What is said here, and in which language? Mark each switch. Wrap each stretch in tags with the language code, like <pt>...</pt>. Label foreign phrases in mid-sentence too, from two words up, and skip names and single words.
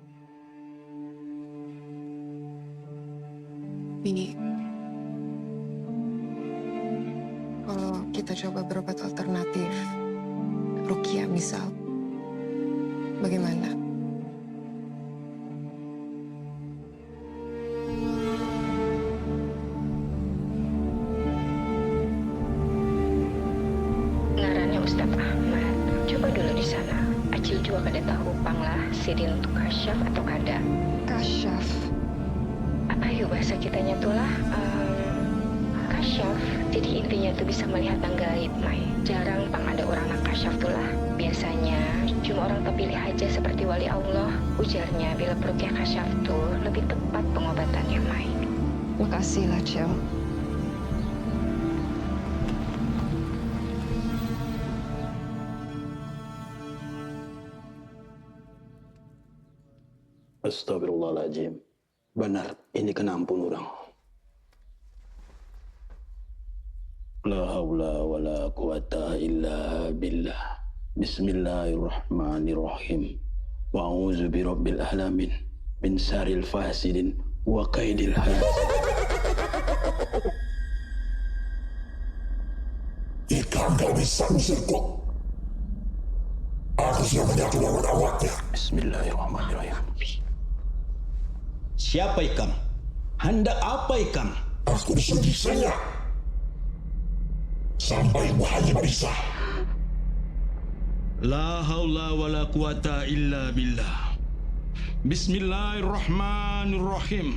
<id>Ini, kalau kita coba berobat alternatif, Rukia misal, bagaimana?</id> <bjn>Ngarannya Ustadz Ahmad. Coba dulu di sana. Acil juga kada tahu panglah sidin untuk kasyaf atau kada. Kasyaf? Apa yuk bahasa kitanya tuh lah? Kasyaf. Jadi intinya tuh bisa melihat yang gaib, Mai. Jarang pang ada orang yang kasyaf tuh lah.</bjn> <id>Biasanya cuma orang terpilih aja seperti wali Allah.</id> <bjn>Ujarnya bila perukyah kasyaf tuh lebih tepat pengobatannya, Mai. Makasih lah, Cel.</bjn> <ar>أستغفر الله العظيم.</ar> <bjn>Benar, ini kena ampun orang.</bjn> <ar>لا حول ولا قوة إلا بالله. بسم الله الرحمن الرحيم. وأعوذ برب العالمين من شر الفاسدين وكيد الحاسد.</ar> <bjn>Jika engkau bisa mengusirku, aku sudah menyatu lawan awaknya.</bjn> <ar>بسم الله الرحمن الرحيم.</ar> <bjn>Siapa ikam? Hendak apa ikam? Aku disuruh saya sampai bahaya bisa.</bjn> <ar>لا حول ولا قوة إلا بالله. بسم الله الرحمن الرحيم.</ar>